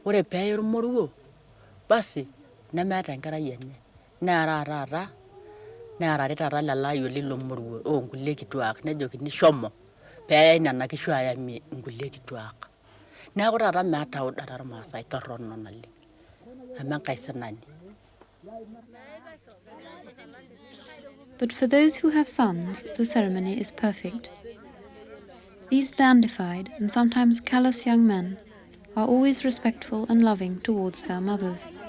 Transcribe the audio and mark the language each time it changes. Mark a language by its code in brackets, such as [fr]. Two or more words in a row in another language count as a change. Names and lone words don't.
[mas] Ore peeye ormoruo basi nemeeta enkerai enye neera taata neerari taata lelo ayioli lomoruo onkulie kituak nejokini shomo peeyai nena kishu ayamie inkulie kituak. Neeku taata meeta uda tormaasai torrono naleng amu enkae sinani. [en] But for those who have sons, the ceremony is perfect. These dandified and sometimes callous young men are always respectful and loving towards their mothers.